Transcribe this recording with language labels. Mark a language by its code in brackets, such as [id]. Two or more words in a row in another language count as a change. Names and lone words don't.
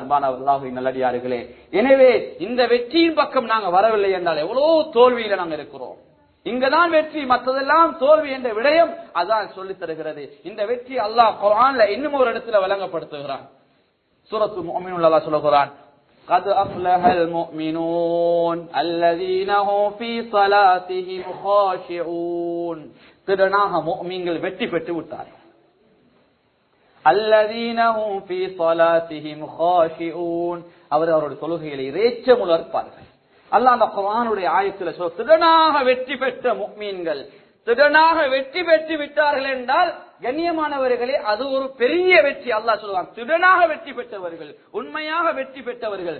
[ta] அல்லாஹ்வின் நல்லடியார்களே, எனவே இந்த வெற்றியின் பக்கம் நாங்க வரவில்லை என்றால் எவ்வளவு தோல்வியில நாங்க இருக்கிறோம். இங்கதான் வெற்றி, மற்றதெல்லாம் தோல்வி என்ற விடயம் அதான் சொல்லி தருகிறது. இந்த வெற்றி அல்லாஹ் குர்ஆன்ல இன்னும் ஒரு இடத்துல வழங்கப்படுத்துகிறான். சூரத்துல் முஃமினூன் அல்லாஹ் சொல்லுகிறான், [ar] قد أفلح المؤمنون الذين هم في صلاتهم خاشعون. [ta] திடனாக முஃமின்கள் வெற்றி பெற்று விட்டார்கள். [ar] الذين هم في صلاتهم خاشعون, [ta] அவருடைய தொழுகையிலே இறைச்சம் இருப்பார்கள். அல்லாஹ் அந்த குர்ஆனுடைய ஆயத்துல சொல்ல, திடனாக வெற்றி பெற்ற முஃமின்கள் திடனாக வெற்றி பெற்று விட்டார்கள் என்றால் கண்ணியமானவர்களே, அது ஒரு பெரிய வெற்றி. அல்லாஹ் சொல்லுவான், திடனாக வெற்றி பெற்றவர்கள், உண்மையாக வெற்றி பெற்றவர்கள்.